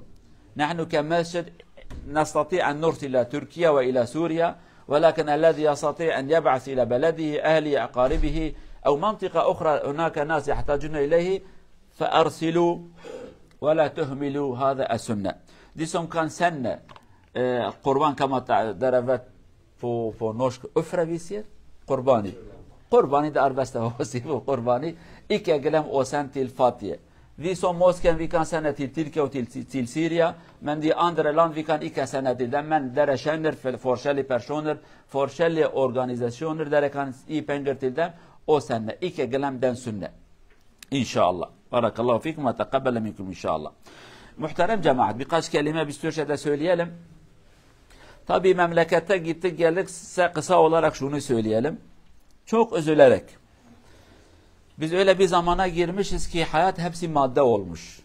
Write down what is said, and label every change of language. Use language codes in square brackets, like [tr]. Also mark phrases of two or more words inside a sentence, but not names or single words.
[ar] نحن كمسجد نستطيع أن نرسل إلى تركيا وإلى سوريا، ولكن الذي يستطيع أن يبعث إلى بلده أهله أقاربه أو منطقة أخرى هناك ناس يحتاجون إليه فأرسلوا ولا تهملوا. هذا السنة. [no] De som kan sende kurban kan man deravet på norsk vi sier qurbani. Qurbani det er beste å si på qurbani. Ikke glem å sende til fattige. Vi som mosken vi kan sende til Tyrkia og til Syria, men de andre land vi kan ikke sende til dem. Men dere kjenner forskjellige personer, forskjellige organisasjoner, dere kan gi penger til dem og sende. Ikke glem den sunne. [ar] İnşallah. بارك الله فيكم وتقبل منكم إن شاء الله. [tr] Muhterem cemaat, birkaç kelime bir Türkçe'de söyleyelim. Tabii memlekette gittik geldik, size kısa olarak şunu söyleyelim. Çok üzülerek. Biz öyle bir zamana girmişiz ki hayat hepsi madde olmuş.